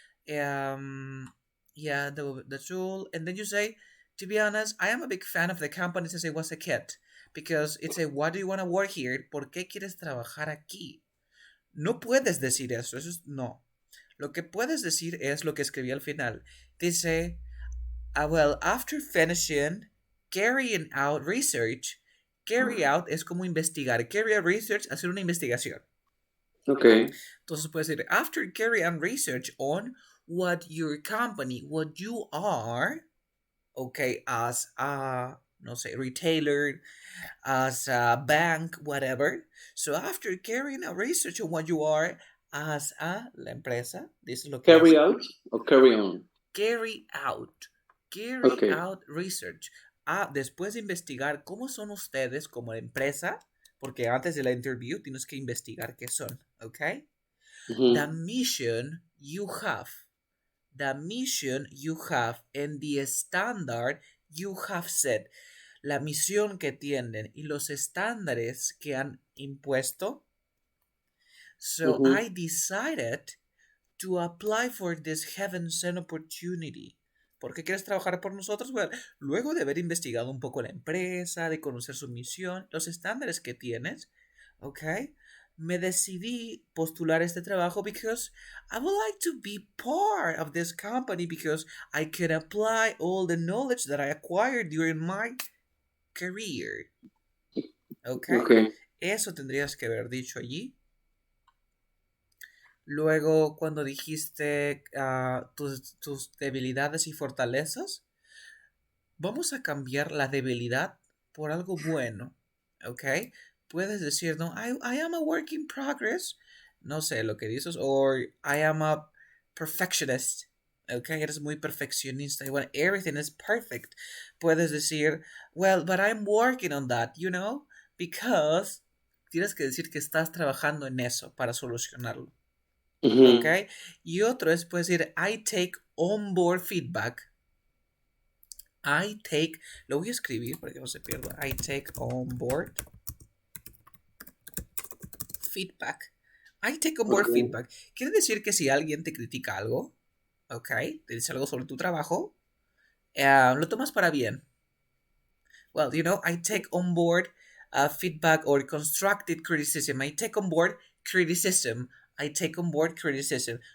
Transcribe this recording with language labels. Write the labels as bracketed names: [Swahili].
[English] Um, yeah, the tool, and then you say, to be honest, I am a big fan of the company since I was a kid, because it's a why do you want to work here? [Spanish] ¿Por qué quieres trabajar aquí? No puedes decir eso. Eso es no. Lo que puedes decir es lo que escribí al final. Dice, [English] well, after finishing carrying out research, Carry out [Spanish] es como investigar. [English] Carry out research, [Spanish] hacer una investigación. [English] Okay. [Spanish] Entonces puedes decir, [English] after carry out research on what your company, what you are, okay, as a, [Spanish] no sé, [English] retailer, as a bank, whatever. So after carrying out research on what you are as a, [Spanish] la empresa, [English] this is [Spanish] lo que [English] Carry [Spanish] hace. [English] out or carry on? Carry out. Carry Okay. out research. [Spanish] Después de investigar cómo son ustedes como empresa, porque antes de la interview tienes que investigar qué son, ¿ok? [English] The mission you have. The mission you have and the standard you have set. [Spanish] La misión que tienen y los estándares que han impuesto. [English] So I decided to apply for this heaven-sent opportunity. [Spanish] ¿Por qué quieres trabajar por nosotros? Bueno, luego de haber investigado un poco la empresa, de conocer su misión, los estándares que tienes, ¿ok? Me decidí postular este trabajo [English] because I would like to be part of this company because I can apply all the knowledge that I acquired during my career. [Spanish] ¿Ok? [English] Okay. [Spanish] Eso tendrías que haber dicho allí. Luego, cuando dijiste tus debilidades y fortalezas, vamos a cambiar la debilidad por algo bueno, ¿ok? Puedes decir, no, [English] I am a work in progress, [Spanish] no sé lo que dices, [English] or I am a perfectionist, ¿ok? [Spanish] Eres muy perfeccionista, y bueno, [English] everything is perfect. [Spanish] Puedes decir, [English] well, but I'm working on that, you know, [Spanish] because tienes que decir que estás trabajando en eso para solucionarlo. ¿Ok? Y otro es, puedes decir, [English] I take on board feedback. I take, [Spanish] lo voy a escribir para que no se pierda. [English] I take on board feedback. I take on board feedback. [Spanish] Quiere decir que si alguien te critica algo, ¿ok? Te dice algo sobre tu trabajo, lo tomas para bien. [English] Well, you know, I take on board feedback or constructive criticism. I take on board criticism. I take on board criticism.